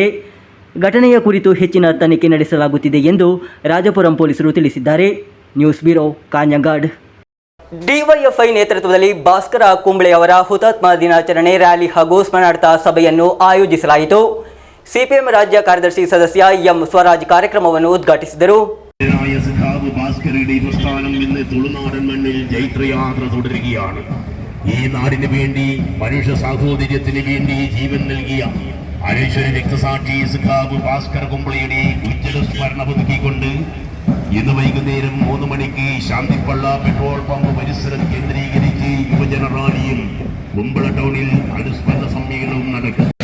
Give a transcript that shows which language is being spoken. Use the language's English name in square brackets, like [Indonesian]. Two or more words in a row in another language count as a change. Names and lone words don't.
[Kannada] ಘಟನೆಯ ಕುರಿತು ಹೆಚ್ಚಿನ ತನಿಖೆ ನಡೆಸಲಾಗುತ್ತಿದೆ ಎಂದು ರಾಜಪುರಂ ಪೊಲೀಸರು ತಿಳಿಸಿದ್ದಾರೆ. ನ್ಯೂಸ್ ಬ್ಯೂರೋ, ಕಾಂಜಂಗಾಡ್. ಡಿವೈಎಫ್ಐ ನೇತೃತ್ವದಲ್ಲಿ ಭಾಸ್ಕರ ಕುಂಬಳೆಯವರ ಹುತಾತ್ಮ ದಿನಾಚರಣೆ ರ್ಯಾಲಿ ಹಾಗೂ ಸ್ಮರಣಾರ್ಥ ಸಭೆಯನ್ನು ಆಯೋಜಿಸಲಾಯಿತು. ಸಿಪಿಎಂ ರಾಜ್ಯ ಕಾರ್ಯದರ್ಶಿ ಸದಸ್ಯ ಎಂ ಸ್ವರಾಜ್ ಕಾರ್ಯಕ್ರಮವನ್ನು ಉದ್ಘಾಟಿಸಿದರು. [Malayalam] ഭാസ്കരയുടെ പ്രസ്ഥാനം ഇന്ന് തുളുനാടൻ മണ്ണിൽ ജൈത്രയാത്ര തുടരുകയാണ്. ഈ നാടിന് വേണ്ടി, മനുഷ്യ സാഹോദര്യത്തിന് വേണ്ടി ജീവൻ നൽകിയ അനശ്വര രക്തസാക്ഷി സഖാവ് ഭാസ്കര കുംബളയുടെ ഉജ്ജ്വല സ്മരണ പുതുക്കിക്കൊണ്ട് ഇന്ന് വൈകുന്നേരം 3 മണിക്ക് ശാന്തിപ്പള്ള പെട്രോൾ പമ്പ് പരിസരം കേന്ദ്രീകരിച്ച് യുവജന റാലിയും കുമ്പള ടൗണിൽ അനുസ്മരണ സമ്മേളനവും നടക്കും.